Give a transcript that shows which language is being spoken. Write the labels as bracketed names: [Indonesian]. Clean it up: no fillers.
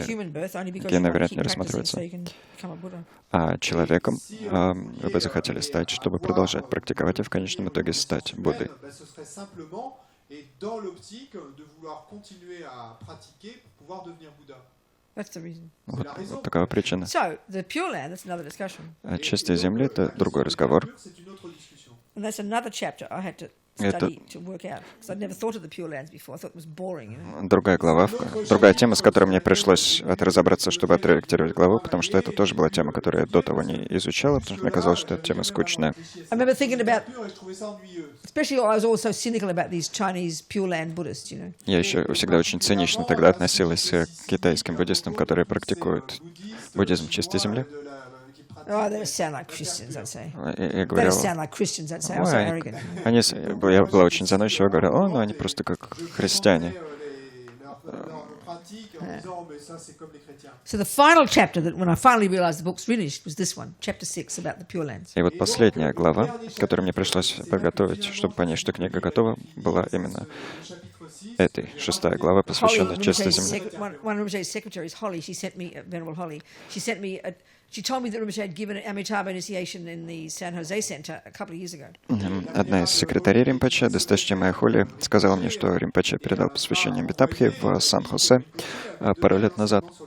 [English] human birth only because [Russian] такие [English] you want to [Russian] варианты [English] keep [Russian] не [English] practicing [Russian] рассматриваются. [English] so you can become a Buddha. [Russian] А человеком вы бы захотели стать, чтобы продолжать практиковать и в конечном итоге стать Буддой. [French] Ce serait simplement, et dans l'optique de vouloir continuer à pratiquer pour pouvoir devenir Bouddha. [English] That's the reason. [Russian] Вот такова причина. [English] So, the Pure Land, that's another discussion. [Russian] Чистая земля — это другой разговор. [French] C'est une autre discussion. [English] And that's another chapter I had to study to work out, because I'd never thought of the Pure Lands before. I thought it was boring, you know. [Russian] Другая глава, другая тема, с которой мне пришлось разобраться, чтобы отредактировать главу, потому что это тоже была тема, которую я до того не изучала, потому что мне казалось, что эта тема скучная. [English] I remember thinking about, [French] Et je trouvais ça ennuyeux. [English] especially I was also cynical about these Chinese Pure Land Buddhists, you know. [Russian] Я еще всегда очень цинично тогда относилась к китайским буддистам, которые практикуют буддизм в чистой земле. [English] Oh, they sound like Christians, I'd say. [Russian] Я [English] They [Russian] говорил, [English] sound like Christians, I'd say. I was so arrogant. [Russian] я была очень заносчива, говорила, ну они просто как христиане. [French] Leurs pratiques en disant mais ça c'est comme les chrétiens. [English] So the final chapter, that when I finally realized the book's finished, was this one, chapter 6, about the Pure Lands. [Russian] И вот последняя глава, которую мне пришлось подготовить, чтобы понять, что книга готова, была именно этой 6 глава посвящена чистой [English] Rinpoche's [Russian] земле. [English] one of Rinpoche's secretaries, Holly, she sent me, Venerable Holly, she told me that Rinpoche had given Amitabha initiation in the San Jose Center a couple of years ago. [Russian] Одна из секретарей Римпоче, досточтимая Холли, сказала мне, что Римпоче передал посвящение Амитабхи в Сан-Хосе пару лет назад.